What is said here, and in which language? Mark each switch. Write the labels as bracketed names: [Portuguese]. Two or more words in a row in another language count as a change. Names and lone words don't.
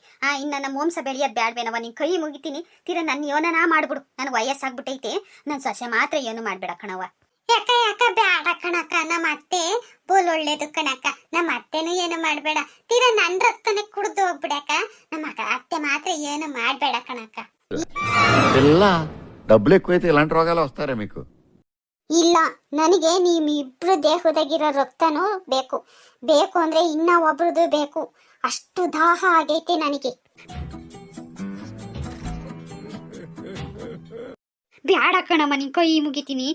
[Kannada] ಇನ್ನ ನಮ್ಮ ವಂಶ ಬೆಳೆಯೋದ್ ಬ್ಯಾಡ್ಬೇನವ. ನಿನ್ ಕೈ ಮುಗಿತೀನಿ, ತೀರ ನನ್ನ ಯೋನನ ಮಾಡ್ಬಿಡು. ನನ್ ವಯಸ್ಸಾಗ್ಬಿಟ್ಟೈತೆ, ನನ್ ಸೊಸೆ ಮಾತ್ರ ಏನು ಮಾಡ್ಬೇಡ ಕಣವ. ಯಾಕ ಬ್ಯಾಡ ಕಣಕ್ಕ, ನಮ್ಮ ಅತ್ತೆ ಬೋಲ್ ಒಳ್ಳೇದು ಕಣಕ್ಕ. ನಮ್ಮ ಅತ್ತೆನೂ ಏನು ಮಾಡ್ಬೇಡ, ತೀರ ನನ್ ರಕ್ತನೇ ಕುಡ್ದು ಹೋಗ್ಬಿಡಕ್ಕ. ನಮ್ಮ ಅತ್ತೆ ಮಾತ್ರ ಏನು ಮಾಡ್ಬೇಡ ಕಣಕ್ಕ. [Telugu] ಎಲ್ಲ డబ్బులు ఎక్కువైతే ఇలాంటి రోగాలు వస్తారా మీకు? [Kannada] ಇಲ್ಲ, ನನಗೆ ನಿಮ್ಮಿಬ್ರು ದೇಹದಾಗಿರೋ ರಕ್ತನೂ ಬೇಕು ಅಂದ್ರೆ ಇನ್ನ ಒಬ್ರದು ಬೇಕು. ಅಷ್ಟು ದಾಹ ಆಗೈತೆ ನನಗೆ. ಬ್ಯಾಡ ಕಣಮ್ಮ, ನಿನ್ ಕೈ ಮುಗಿತೀನಿ.